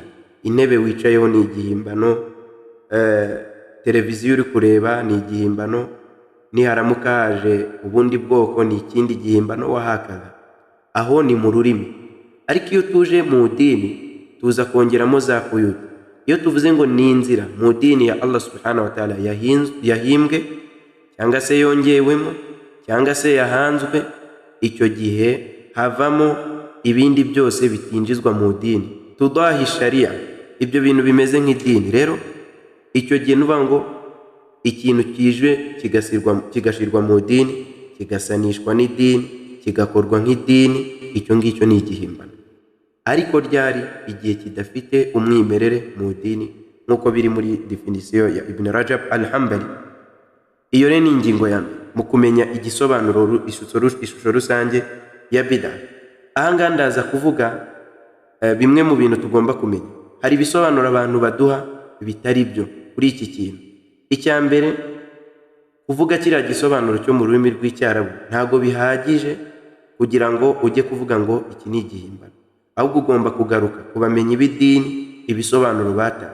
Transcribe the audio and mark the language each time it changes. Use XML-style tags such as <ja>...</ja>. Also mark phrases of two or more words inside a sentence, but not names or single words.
<rw>Intebe wicayeho ni igihimbano, televiziyo uri kureba ni igihimbano, niharamuka haje ubundi bwoko ni ikindi gihimbano, wahakaza. Aho ni mu rurimi. Ariko iyo tuje mu dini tuza kongeramo za kuyuti. Iyo tuvuze ngo ni inzira mu dini ya Allah</rw> <ar>سبحانه وتعالى</ar> <rw>yahimbwe cyangwa se yongewemo cyangwa se yahanzwe, icyo gihe havamo ibindi byose bitinjizwa mu dini,</rw> <ar>تضاهي الشرعية,</ar> <rw>ibyo bintu bimeze nk'idini. Rero icyo gihe nuba ngo ikintu kije kigashirwa mu dini, kigasanishwa n'idini, kigakorwa nk'idini, icyo ngicyo ni igihimbano. Ariko ryari? Igihe kidafite umwimerere mu dini, nk'uko biri muri definisiyo ya Ibn Rajab al-Hanbali. Iyo rero ni ingingo ya mbere mu kumenya igisobanuro, ishusho rusange ya bid'a. Ahangaha ndaza kuvuga bimwe mu bintu tugomba kumenya. Hari ibisobanuro abantu baduha bitari byo kuri iki kintu. Icya mbere, kuvuga kiriya gisobanuro cyo mu rurimi rw'icyarabu ntago bihagije kugira ngo ujye kuvuga ngo iki ni igihimbano, ahubwo ugomba kugaruka kubamenya ibidini, ibisobanuro batanze.</rw>